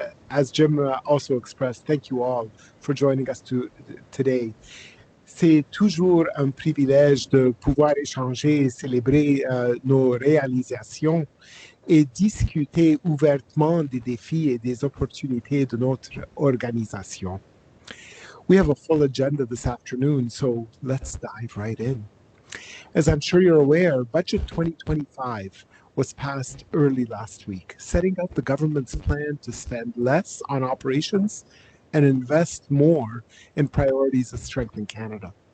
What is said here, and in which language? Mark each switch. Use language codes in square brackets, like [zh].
[en] As Jim also expressed, thank you all for joining us today. [fr] C'est toujours un privilège de pouvoir échanger et célébrer nos réalisations et discuter ouvertement des défis et des opportunités de notre organisation. [en] We have a full agenda this afternoon, so let's dive right in. As I'm sure you're aware, Budget 2025 was passed early last week, setting out the government's plan to spend less on operations and invest more in priorities that strengthen Canada.